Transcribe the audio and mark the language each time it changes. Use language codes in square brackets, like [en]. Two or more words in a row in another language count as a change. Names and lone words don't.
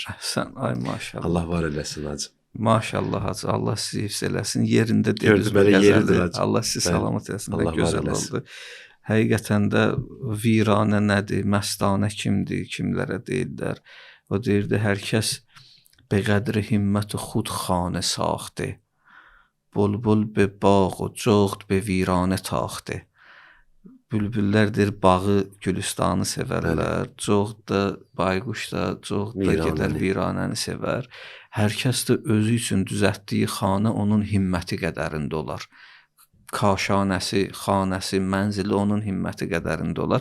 [az] Sən, ay maşallah. Allah var eləsin hacı. Maşallah hacı, Allah sizi hifz eləsin. Yerində dediniz bu qəzəldir. Allah sizi salamat eləsin. Gözəl oldu. Həqiqətən də viranə nədir, məstanə kimdir, kimlərə deyirlər. O deyirdi, hər kəs [fa] بقدر همت خود خانه ساخته بلبل به باغ و جغد به ویرانه تاخته. [az] bülbüllər deyir bağı, gülüstanı sevərlər. Çox da bayquş da, çox da gedər viranəni sevər. Hər kəs də özü üçün düzəltdiyi xanə onun himməti qədərində olar. Kaşanəsi, xanəsi, mənzili onun himməti qədərində olar.